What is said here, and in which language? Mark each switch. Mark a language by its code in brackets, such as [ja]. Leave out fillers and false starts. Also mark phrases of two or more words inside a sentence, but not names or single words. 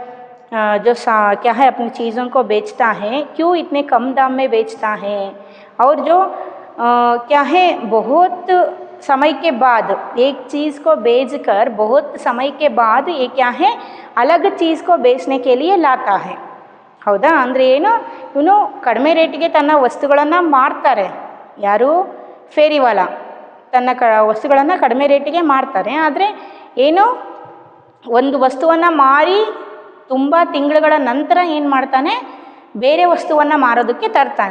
[hi] जो क्या है अपनी चीज़ों को बेचता है, क्यों इतने कम दाम में बेचता है, और जो क्या है बहुत समय के बाद एक चीज़ को बेचकर बहुत समय के बाद ये क्या है अलग चीज़ को बेचने के लिए लाता है. [kn] ಹೌದಾ, ಅಂದರೆ ಏನು, ಇವನು ಕಡಿಮೆ ರೇಟಿಗೆ ತನ್ನ ವಸ್ತುಗಳನ್ನು ಮಾರ್ತಾರೆ. ಯಾರು, ಫೇರಿವಾಲ ತನ್ನ ವಸ್ತುಗಳನ್ನು ಕಡಿಮೆ ರೇಟಿಗೆ ಮಾರ್ತಾರೆ. ಆದರೆ ಏನು, ಒಂದು ವಸ್ತುವನ್ನು ಮಾರಿ ತುಂಬ ತಿಂಗಳುಗಳ ನಂತರ ಏನು ಮಾಡ್ತಾನೆ, ಬೇರೆ ವಸ್ತುವನ್ನು ಮಾರೋದಕ್ಕೆ ತರ್ತಾನೆ.